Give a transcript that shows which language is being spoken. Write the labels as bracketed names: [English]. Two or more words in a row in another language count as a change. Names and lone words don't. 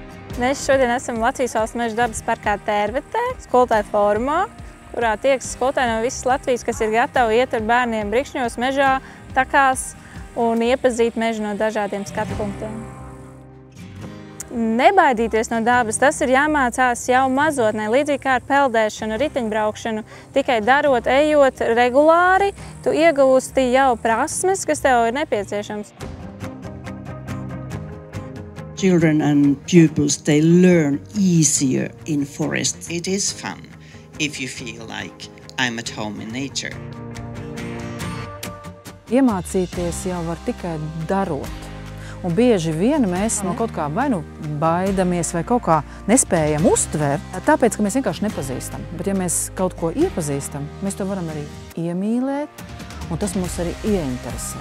[Latvian] Mēs šodien esam Latvijas Valsts meža dabas parkā Tērvetē, skolotāju fórumā, kurā tiekas skolotāji no visas Latvijas, kas ir gatavi iet ar bērniem brikšņos, mežā, takās un iepazīt mežu no dažādiem skatu punktiem. Nebaidīties no dabas, tas ir jāmācās jau mazotnē, līdzīgi kā ar peldēšanu, riteņbraukšanu. Tikai darot, ejot regulāri, tu iegūsti jau prasmes, kas tev ir nepieciešams. [English] Children and pupils, they learn easier in forests. It is fun if you feel like I'm at home in nature. [Latvian] Iemācīties jau var tikai darot. Un bieži vien mēs no kaut kā vai nu baidamies vai kaut kā nespējam uztvert, tāpēc, ka mēs vienkārši nepazīstam. Bet ja mēs kaut ko iepazīstam, mēs to varam arī iemīlēt, un tas mūs arī ieinteresē.